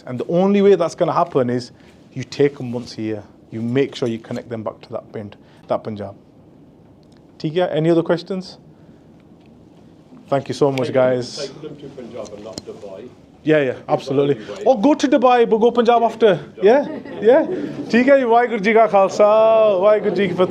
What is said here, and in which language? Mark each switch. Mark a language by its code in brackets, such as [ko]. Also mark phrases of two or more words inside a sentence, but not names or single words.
[en] And the only way that's going to happen is you take them once a year. You make sure you connect them back to that Punjab. Tika, any other questions? Thank you so much, guys. Take them to Punjab and not Dubai. Yeah, absolutely. Or go to Dubai, but go Punjab after. Yeah. [pa] Tika, ਵਾਹਿਗੁਰੂ ਜੀ ਕਾ ਖ਼ਾਲਸਾ, ਵਾਹਿਗੁਰੂ ਜੀ ਕੀ ਫ਼ਤਹਿ.